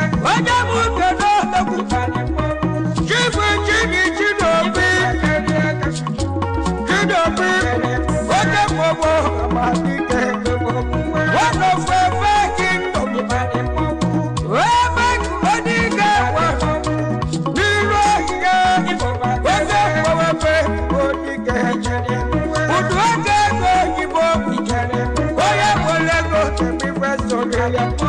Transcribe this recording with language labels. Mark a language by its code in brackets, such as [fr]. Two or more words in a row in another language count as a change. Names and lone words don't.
[ig] Onye bụ udo n'odogwu. Chifu Chidi Chidobi. Chidobi. Oke mmụọ Amadike. [en] One of the five kingdom. [ig] Ebe Amadike wa. N'iru ọhịa. Oke mmụọ ebe Amadike. Udu ego ego oyibo. Onye nwere ego temi ife soro ya.